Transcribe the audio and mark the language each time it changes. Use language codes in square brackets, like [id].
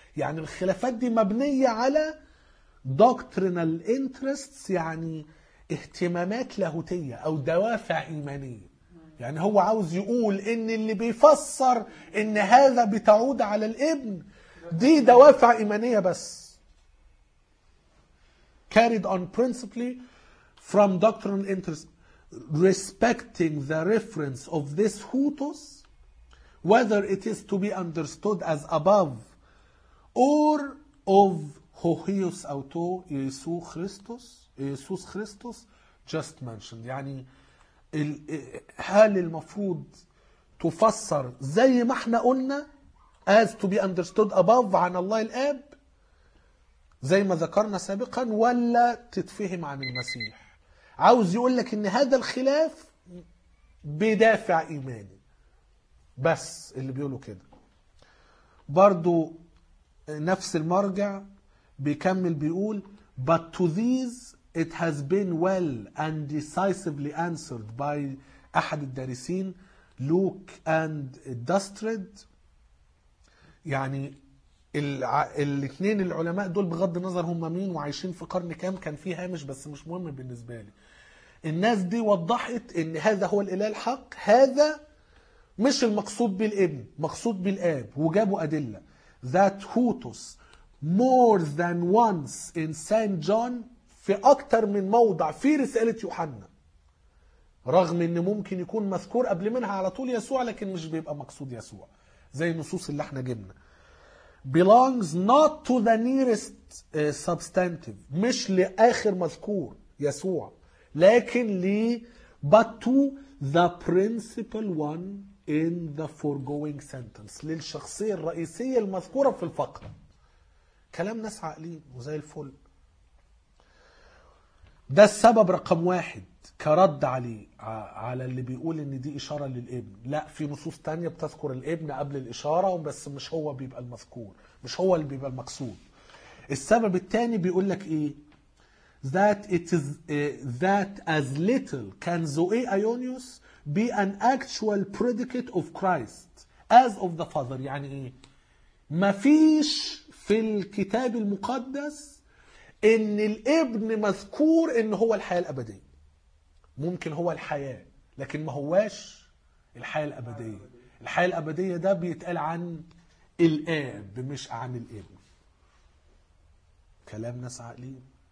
[ar] يعني الخلافات دي مبنية على [en] doctrinal interests, [ar] يعني اهتمامات لاهوتية أو دوافع إيمانية. يعني هو عاوز يقول ان اللي بيفسر ان هذا بتعود على الابن دي دوافع ايمانية بس. [en] Carried on principally from doctrinal interest respecting the reference of this hutus, whether it is to be understood as above or of hohius auto Jesus Christus just mentioned. [ar] يعني هل المفروض تفسر زي ما احنا قلنا [en] as to be understood above [ar] عن الله الآب, زي ما ذكرنا سابقا ولا تتفهم عن المسيح. عاوز يقول لك ان هذا الخلاف بدافع ايماني بس اللي بيقوله كده. برضو نفس المرجع بيكمل بيقول [en] but to these it has been well and decisively answered by احد الدارسين Locke and داسترد. [ar] يعني الاثنين العلماء دول بغض النظر هم مين وعايشين في قرن كام, كان فيه هامش بس مش مهم بالنسبة لي, الناس دي وضحت ان هذا هو الاله الحق, هذا مش المقصود بالابن مقصود بالاب, وجابوا ادلة [en] that hutus more than once in Saint John, [ar] في اكتر من موضع في رسالة يوحنا, رغم ان ممكن يكون مذكور قبل منها على طول يسوع لكن مش بيبقى مقصود يسوع زي النصوص اللي احنا جبنا. [en] belongs not to the nearest substantive, [ar] مش لاخر مذكور يسوع لكن ل [en] but to the principal one in the foregoing sentence, [ar] للشخصية الرئيسية المذكورة في الفقرة. كلام ناس عقلين وزي الفل. ده السبب رقم واحد كرد عليه على اللي بيقول ان دي اشارة للابن. لا, في نصوص تانية بتذكر الابن قبل الاشارة بس مش هو بيبقى المذكور, مش هو اللي بيبقى المقصود. السبب التاني بيقول لك ايه, [en] that it is that as little can Zoe Ionius be an actual predicate of Christ as of the Father. [ar] يعني ايه, مفيش في الكتاب المقدس ان الابن مذكور ان هو الحياة الابدية, ممكن هو الحياة لكن ما هواش الحياة الابدية. الحياة الابدية ده بيتقال عن الاب مش عن الابن. كلام ناس عقلين.